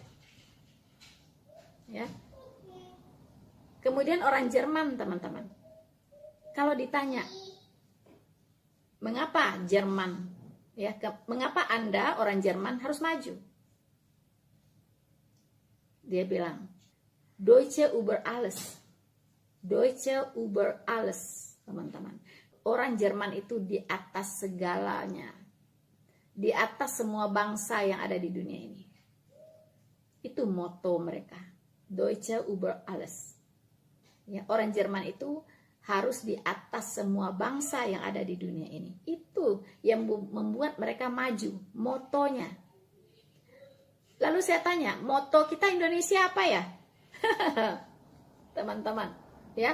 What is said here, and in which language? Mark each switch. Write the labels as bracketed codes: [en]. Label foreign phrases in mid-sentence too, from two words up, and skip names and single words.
[id] Ya. Kemudian orang Jerman, teman-teman. Kalau ditanya, mengapa Jerman? Ya, mengapa Anda orang Jerman harus maju? Dia bilang, [de] Deutsche über alles. Deutsche über alles, [id] teman-teman. Orang Jerman itu di atas segalanya. Di atas semua bangsa yang ada di dunia ini. Itu moto mereka. [de] Deutsche über alles. [id] Ya, orang Jerman itu harus di atas semua bangsa yang ada di dunia ini. Itu yang membuat mereka maju, motonya. Lalu saya tanya, moto kita Indonesia apa ya? Teman-teman, ya.